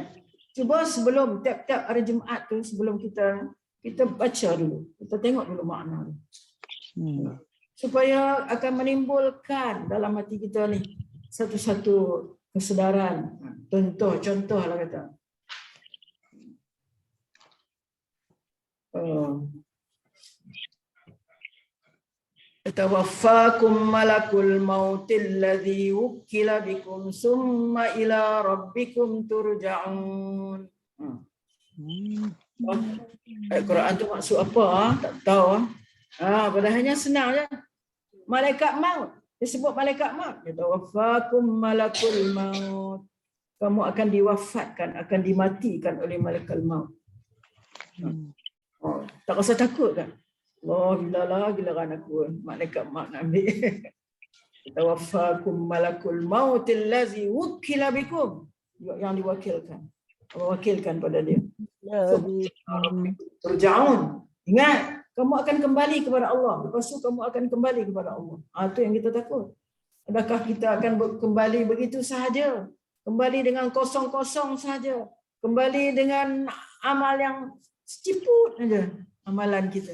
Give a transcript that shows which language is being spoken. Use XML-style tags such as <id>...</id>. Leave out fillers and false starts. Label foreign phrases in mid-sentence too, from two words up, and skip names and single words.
<ms>Cuba sebelum tiap-tiap hari Jumaat tu, sebelum kita baca dulu. Kita tengok dulu makna tu. Supaya akan menimbulkan dalam hati kita ni satu-satu kesedaran. Contoh lah kata.</ms> <ar>توفاكم ملك الموت الذي وكل بكم ثم إلى ربكم ترجعون.</ar> <ms>Ayat Quran tu maksud apa? Tak tahu. Padahalnya senang je. Malaikat maut. Disebut malaikat maut.</ms> <ar>توفاكم ملك الموت.</ar> <ms>Kamu akan diwafatkan, akan dimatikan oleh malaikat maut. Tak rasa takut kan? Gila aku malaikat maut nak ambil.</ms> <ar>توفاكم ملك الموت الذي وكل بكم,</ar> <ms>yang diwakilkan. Mewakilkan pada dia. Turja'un. Ingat, kamu akan kembali kepada Allah. Lepas tu kamu akan kembali kepada Allah. Itu yang kita takut. Adakah kita akan kembali begitu sahaja? Kembali dengan kosong-kosong sahaja? Kembali dengan amal yang seciput saja amalan kita.</ms>